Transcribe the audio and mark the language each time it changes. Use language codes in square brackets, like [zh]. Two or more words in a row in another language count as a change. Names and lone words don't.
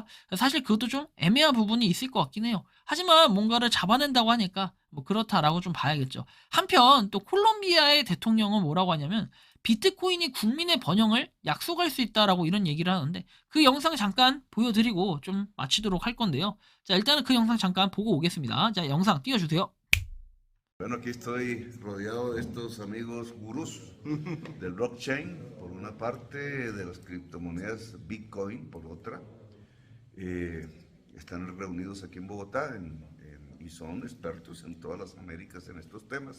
[ko] 사실 그것도 좀 애매한 부분이 있을 것 같긴 해요. 하지만 뭔가를 잡아낸다고 하니까 뭐 그렇다라고 좀 봐야겠죠. 한편 또 콜롬비아의 대통령은 뭐라고 하냐면, 비트코인이 국민의 번영을 약속할 수 있다라고 이런 얘기를 하는데, 그 영상 잠깐 보여드리고 좀 마치도록 할 건데요. 자, 일단은 그 영상 잠깐 보고 오겠습니다. 자, 영상 띄워주세요. [es] Bueno, aquí estoy rodeado de estos amigos gurús del blockchain, por una parte, de las criptomonedas Bitcoin, por otra. Están reunidos aquí en Bogotá y son expertos en todas las Américas en estos temas.